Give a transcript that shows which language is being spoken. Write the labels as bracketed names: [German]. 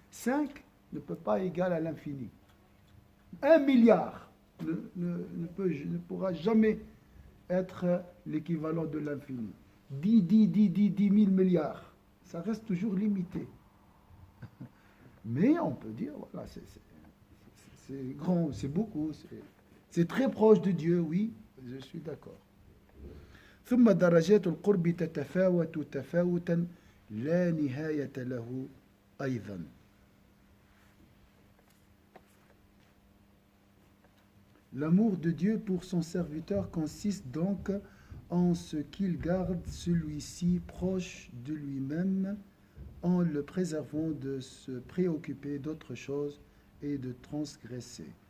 [French] 5 ne peut pas égaler à l'infini. 1 milliard ne pourra jamais être l'équivalent de l'infini. 10 000 milliards, ça reste toujours limité. Mais on peut dire, voilà, c'est grand, c'est beaucoup, c'est très proche de Dieu, oui, je suis d'accord. [Arabic] ثم درجات القرب تتفاوت تفاوتا لا نهاية له أيضا. [French] L'amour de Dieu pour son serviteur consiste donc en ce qu'il garde celui-ci proche de lui-même en le préservant de se préoccuper d'autre chose et de transgresser.